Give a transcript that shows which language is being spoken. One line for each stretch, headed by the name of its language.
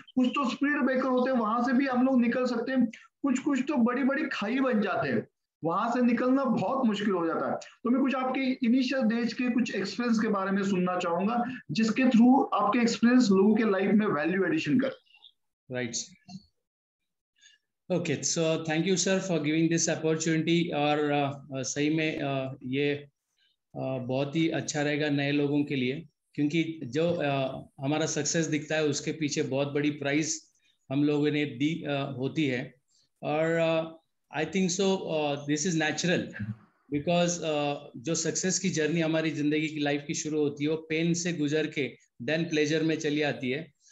Hindi: कुछ तो speed breaker होते हैं, वहां से भी हम लोग निकल सकते हैं, कुछ कुछ तो बड़ी बड़ी खाई बन जाते हैं, वहां से निकलना बहुत मुश्किल हो जाता है। तो मैं कुछ आपके इनिशियल डेज के कुछ एक्सपीरियंस के बारे में सुनना चाहूंगा, जिसके थ्रू आपके एक्सपीरियंस लोगों के लाइफ में वैल्यू एडिशन कर।
English: Right. Okay, so thank you sir for giving this opportunity।
Hindi: और सही में ये बहुत ही अच्छा रहेगा नए लोगों के लिए, क्योंकि जो हमारा सक्सेस दिखता है उसके पीछे बहुत बड़ी प्राइस हम लोगों ने दी होती है। और
English: I think so this is natural,
Hindi: because जो सक्सेस की जर्नी हमारी जिंदगी की लाइफ की शुरू होती है वो पेन से गुजर के देन प्लेजर में चली आती है।